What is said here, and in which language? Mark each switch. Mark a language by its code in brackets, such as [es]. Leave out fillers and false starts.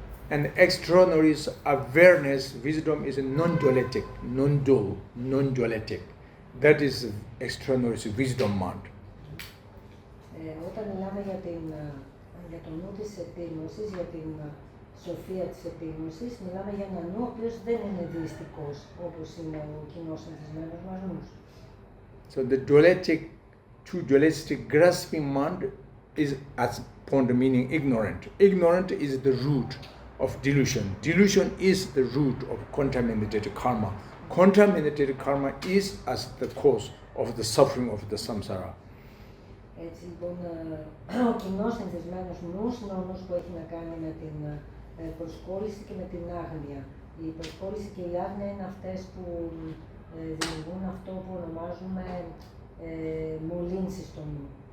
[en] And extraordinary awareness, wisdom is non-dualistic, non-dualistic. That is extraordinary wisdom mind. [el] Όταν μιλάμε για το νου της επίγνωσης, για την σοφία της επίγνωσης, μιλάμε για έναν νου ο οποίος δεν είναι δειστικός, όπως είναι ο κοινός συνηθισμένος μας νους. [en] So the dualistic grasping mind is, as upon the meaning, ignorant. Ignorant is the root of delusion. Delusion is the root of contaminated karma. Contaminated karma is as the cause of the suffering of the samsara. [el] Έτσι λοιπόν, ο κοινός συνηθισμένος νους είναι ο νους που έχει να κάνει με την προσκόλληση και με την άγνοια. Η προσκόλληση και η άγνοια είναι αυτές που δημιουργούν αυτό που ονομάζουμε μολύνσεις στο νου.